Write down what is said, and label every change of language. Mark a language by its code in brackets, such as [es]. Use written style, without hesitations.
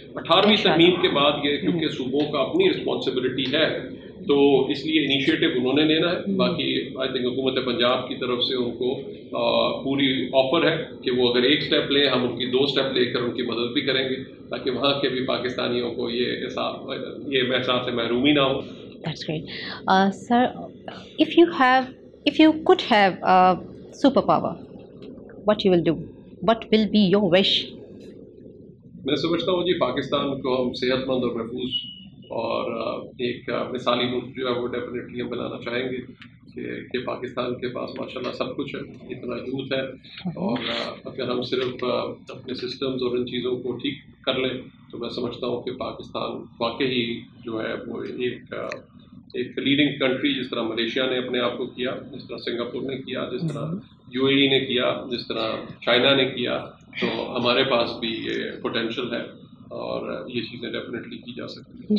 [ur] 18ویں ترمیم کے بعد یہ کیونکہ صوبوں کا اپنی رسپانسبلٹی ہے تو اس لیے انیشیٹو انہوں نے لینا ہے. باقی [en] I think [ur] حکومت پنجاب کی طرف سے ان کو پوری آفر ہے کہ وہ اگر ایک سٹیپ لیں ہم ان کی 2 سٹیپ لے کر ان کی مدد بھی کریں گے تاکہ وہاں کے بھی پاکستانیوں کو یہ احساس محرومی نہ ہو. [en] That's great. Sir, if you could have a superpower, what you will do? What will be your wish? [ur] میں سمجھتا ہوں جی پاکستان کو ہم صحت مند اور محفوظ اور ایک مثالی ملک جو ہے وہ ڈیفینیٹلی ہم بنانا چاہیں گے کہ پاکستان کے پاس ماشاءاللہ سب کچھ ہے، اتنا یوتھ ہے، اور اگر ہم صرف اپنے سسٹمز اور ان چیزوں کو ٹھیک کر لیں تو میں سمجھتا ہوں کہ پاکستان واقعی جو ہے وہ ایک لیڈنگ کنٹری، جس طرح ملیشیا نے اپنے آپ کو کیا، جس طرح سنگاپور نے کیا، جس طرح UAE نے کیا، جس طرح چائنا نے کیا، تو ہمارے پاس بھی یہ پوٹینشیل ہے اور یہ چیزیں ڈیفینیٹلی کی جا سکتی ہیں.